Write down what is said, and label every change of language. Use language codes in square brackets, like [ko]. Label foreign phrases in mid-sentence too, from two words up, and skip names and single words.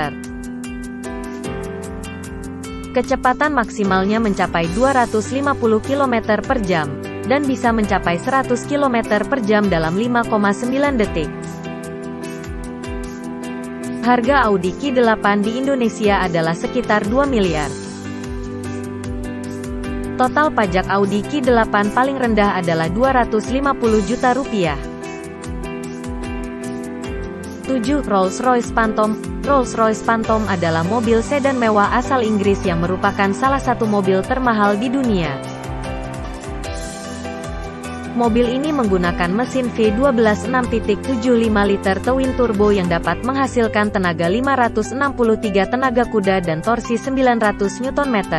[id] Kecepatan maksimalnya mencapai 250 km per jam, dan bisa mencapai 100 km per jam dalam 5,9 detik. Harga Audi Q8 di Indonesia adalah sekitar 2 miliar. Total pajak Audi Q8 paling rendah adalah Rp250 juta. 7. Rolls-Royce Phantom. Rolls-Royce Phantom adalah mobil sedan mewah asal Inggris yang merupakan salah satu mobil termahal di dunia. Mobil ini menggunakan mesin V12 6.75 liter twin turbo yang dapat menghasilkan tenaga 563 tenaga kuda dan torsi 900 Nm.